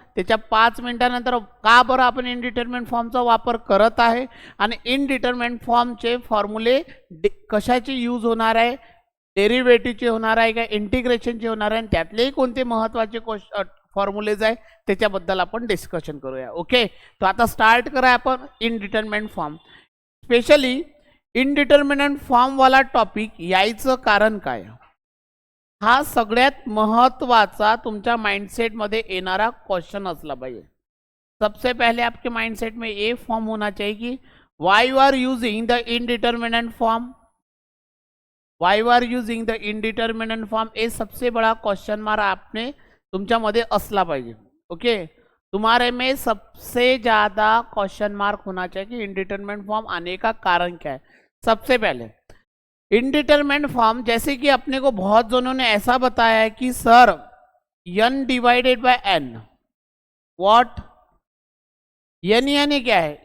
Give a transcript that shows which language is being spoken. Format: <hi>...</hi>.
<mr>त्याच्या 5 मिनिटानंतर का बरं आपण इनडिटर्मिनंट फॉर्मचा वापर करत आहे आणि इनडिटर्मिनंट फॉर्मचे फॉर्म्युले कशाचे यूज होणार आहे, डेरिव्हेटिव्हचे होणार आहे का इंटिग्रेशनचे होणार आहे, आणि त्यातलेही कोणते महत्त्वाचे फॉर्म्युलेज आहे त्याच्याबद्दल आपण डिस्कशन करूया. ओके, तर आता स्टार्ट करा आपण इनडिटर्मिनंट फॉर्म. स्पेशली इनडिटर्मिनंट फॉर्मवाला टॉपिक यायचं कारण काय, हा सगळ्यात महत्त्वाचा तुमच्या माइंडसेटमध्ये येणारा क्वेश्चन असला पाहिजे.</mr> <hi>सबसे पहले आपके माइंडसेट में ये फॉर्म होना चाहिए कि</hi> <en>why you are using the indeterminate form,</en> <hi>why you are using the indeterminate form. ये सबसे बड़ा क्वेश्चन मार्क आपने</hi> <mr>तुमच्यामध्ये असला पाहिजे.</mr> <hi>ओके, तुम्हारे में सबसे ज़्यादा क्वेश्चन मार्क होना चाहिए कि इनडिटर्मिनेंट फॉर्म आने का कारण क्या है. सबसे पहले इनडिटर्मिनेंट फॉर्म, जैसे कि अपने को बहुत जनों ने ऐसा बताया है कि sir n divided by n, what n यानी क्या है?</hi>